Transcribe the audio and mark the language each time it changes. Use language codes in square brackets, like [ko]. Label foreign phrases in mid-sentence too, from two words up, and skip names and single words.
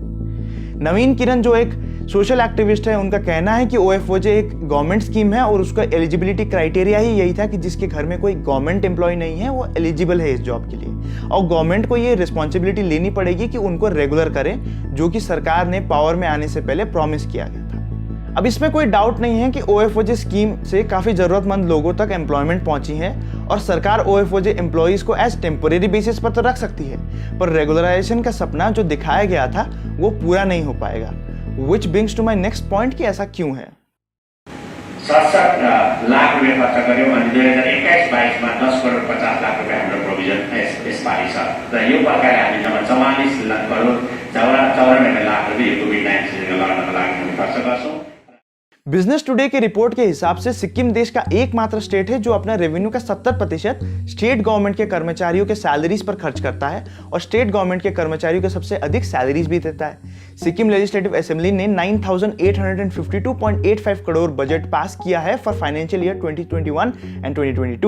[hi] नवीन किरण जो एक [en] social activist [hi] है, उनका कहना है कि ओएफओजे एक [en] government scheme [hi] है और उसका [en] eligibility criteria [hi] ही यही था कि जिसके घर में कोई [en] government employ [hi] नहीं है वो एलिजिबल है इस जॉब के लिए, और गवर्नमेंट को ये रिस्पॉन्सिबिलिटी लेनी पड़ेगी कि उनको रेगुलर करें, जो कि सरकार ने पावर में आने से पहले प्रॉमिस किया गया था। अब इसमें कोई डाउट नहीं है कि ओएफओजे स्कीम से काफ़ी ज़रूरतमंद लोगों तक एम्प्लॉयमेंट पहुंची है और सरकार ओएफओजे एम्प्लॉयज़ को [en] as temporary basis [hi] पर तो रख सकती है, पर रेगुलराइजेशन का सपना जो दिखाया गया था वो पूरा नहीं हो पाएगा। [en] Which brings to my next point [hi] कि ऐसा क्यों है। [ne] 67 लाख रुपये खर्च गर्यो अनि 2021-22 में 10 करोड़ 50 लाख रुपये हाम्रो प्रोभिजन यसपालि छ र यो प्रकारले हामी जम्मा 44 करोड़ 94 लाख रुपये कोभिड-19 सँग लड्नको लागि हामी खर्च गर्छौँ। [hi] बिजनेस टुडे की रिपोर्ट के हिसाब से सिक्किम देश का एकमात्र स्टेट है जो अपना रेवेन्यू का 70% [en] state government [hi] के कर्मचारियों के सैलरीज पर खर्च करता है और [en] state government [hi] के कर्मचारियों को सबसे अधिक सैलरीज भी देता है। सिक्किम लेजिस्लेटिव असेंबली ने 9,852.85 करोड़ बजट पास किया है [en] for financial year 2021 and 2022.